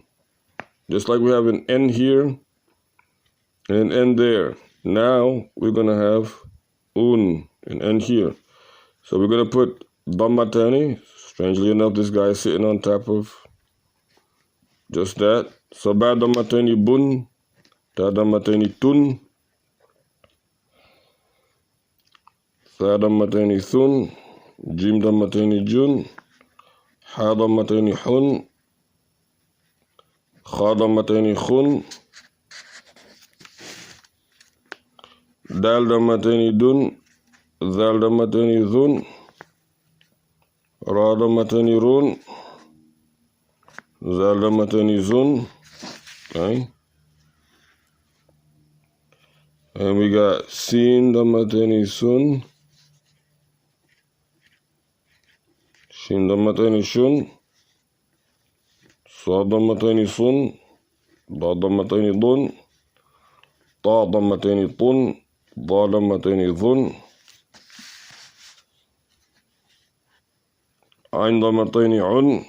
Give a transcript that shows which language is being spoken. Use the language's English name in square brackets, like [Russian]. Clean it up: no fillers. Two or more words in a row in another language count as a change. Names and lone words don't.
[English] Just like we have an N here and an N there. Now we're going to have Un, an N here. So we're going to put Dhammatayni. Strangely enough, this guy is sitting on top of just that. [Arabic] So باء ضمتين بن تاء ضمتين تن, ثاء ضمتين ثن جيم ضمتين جن حاء ضمتين حن خاء ضمتين خن دال ضمتين دن ذال ضمتين ذن راء ضمتين رن زاي ضمتين زن. [English] Okay. And we got [Arabic] سين ضمتين سن شين ضمتين شن, صاد ضمتين صن ضاد ضمتين ضن طاء ضمتين طن ضاء ضمتين ظن عين ضمتين عن